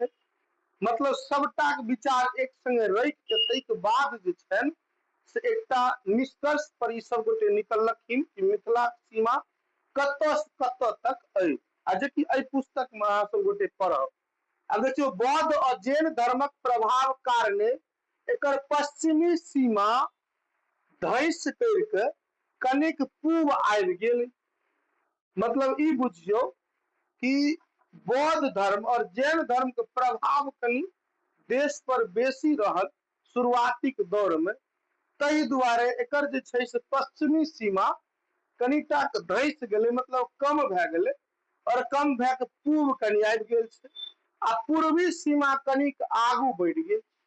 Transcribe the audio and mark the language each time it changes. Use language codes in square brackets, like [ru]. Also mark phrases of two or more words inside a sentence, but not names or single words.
[mai] मतलब सबटा के विचार एक संगे रख के तै के बाद जे छै से एकटा निष्कर्ष पर ई सब गोटे निकललखिन कि मिथिला के सीमा कतऽ से कतऽ तक अइ, आ जेकि एहि पुस्तक में अहाँ सब गोटे पढ़ब। अब देखियो बौद्ध और जैन धर्मक प्रभाव कारणे एकर पश्चिमी सीमा धैस करके कनिक पूर्व आबि गेल। मतलब ई बुझियो कि बौद्ध धर्म और जैन धर्म के प्रभाव कनी देश पर बेसी रहल शुरुआती के दौर में, तहि दुआरे एकर जे छै से पश्चिमी सीमा कनिटा के धैस गेलै, मतलब कम भए गेलै, और कम भए के पूर्व कनी आबि गेल छै, आ पूर्वी सीमा कनिक आगू बढ़ि गेल।